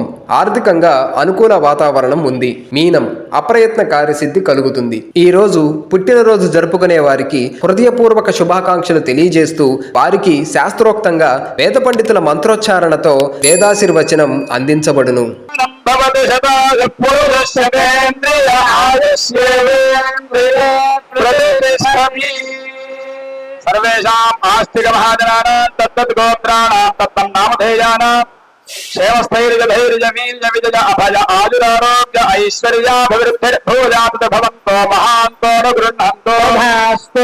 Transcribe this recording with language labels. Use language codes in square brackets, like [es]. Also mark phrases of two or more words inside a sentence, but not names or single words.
[te] ఆర్థికంగా అనుకూల వాతావరణం ఉంది. మీనం. అప్రయత్న కార్యసిద్ధి కలుగుతుంది. ఈ రోజు పుట్టినరోజు జరుపుకునే వారికి హృదయపూర్వక శుభాకాంక్షలు తెలియజేస్తూ వారికి శాస్త్రోక్తంగా వేద పండితుల మంత్రోచ్చారణతో వేదాశీర్వచనం అందించబడును. [sa] सर्वेषाम् आस्तिक महाजनानां तत्तत् गोत्राणां तत्तं नामधेयानां क्षेमस्थैर्यधैर्यवीर्यविजय अभय आयुरारोग्य ऐश्वर्याभिवृद्धिर्भूयात् भवन्तो महान्तो न गृह्णन्तो भास्तु।